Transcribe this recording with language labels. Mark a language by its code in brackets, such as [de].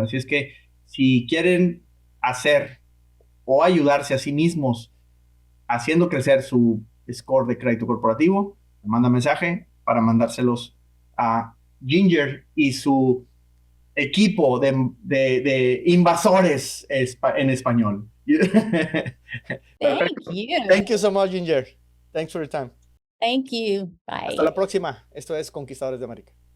[es] Así es que si quieren hacer o ayudarse a sí mismos haciendo crecer su score de crédito corporativo, me manda mensaje para mandárselos a Ginger y su equipo de invasores en español. [en] Thank you. Thank you so much, Ginger. Thanks for your time. Thank you. Bye. [es] Hasta la próxima. Esto es Conquistadores de América.